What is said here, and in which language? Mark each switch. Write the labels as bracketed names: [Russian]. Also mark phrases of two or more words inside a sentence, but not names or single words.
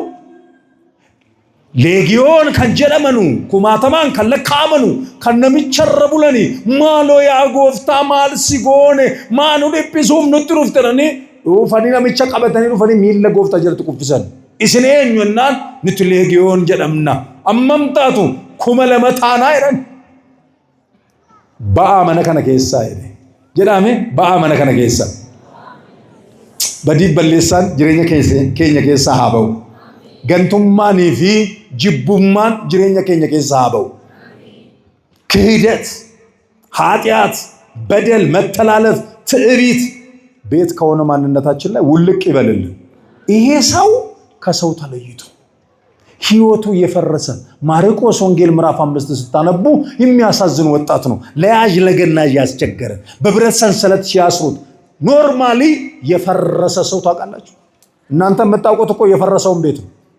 [Oromo] leegiyoon kan jedhamanu kumaatamaan kan lakkaa'amanu kan namicharra bulani maaloo yaa gooftaa maal si goone maanu dhiphisuuf nutti dhuftanii dhufanii namicha qabatanii dhufanii miilla gooftaa jalatti kuffisan isin eenyu jennaan nuti leegiyoon jedhamna ammam taatu 2,000 taanaa jedhan ba'aa mana kana keessaa jedhame ba'aa mana kana keessa badii balleessaan jireenya keenya keessaa haa ba'u gantummaanii fi jibbummaan jireenya keenya keessaa haa ba'u [Amharic] ክህደት ኃጢአት በደል መተላለፍ ትዕቢት ቤት ከሆነ ማንነታችን ላይ ውልቅ ይበልልን ይሄ ሰው ከሰው ተለይቶ ህይወቱ የፈረሰ ማርቆስ ወንጌል ምዕራፍ 5 ስታነቡ የሚያሳዝን ወጣት ነው ለያዥ ለገናዥ ያስቸገረ በብረት ሰንሰለት ሲያስሩት ኖርማሊ የፈረሰ ሰው ታውቃላችሁ እናንተ የምታውቁት እኮ የፈረሰውን ቤት ነው